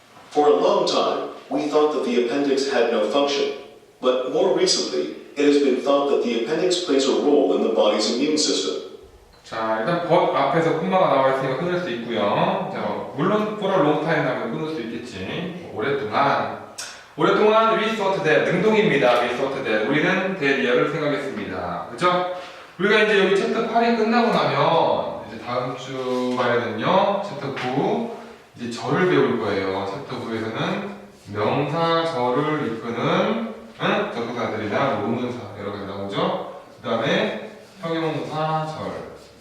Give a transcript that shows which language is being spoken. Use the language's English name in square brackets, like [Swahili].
[English] For a long time, we thought that the appendix had no function, but more recently, it has been thought that the appendix plays a role in the body's immune system. [Korean] 자, 일단 but 앞에서 콤마가 나와 있으니까 끊을 수 있고요. 자, 물론 [English] for a long time [Korean] 하면 끊을 수 있겠지. 오랫동안 [English] we thought that [Korean] 능동입니다. [English] we thought that [Korean] 우리는 that이야를 생각했습니다. 그죠? 우리가 이제 여기 챕터 8이 끝나고 나면 이제 다음 주말에는요 챕터 9 이제 절을 배울 거예요. 챕터 9에서는 명사 절을 이끄는 접속사들이나 논문사 여러 가지 나오죠. 그 다음에 형용사 절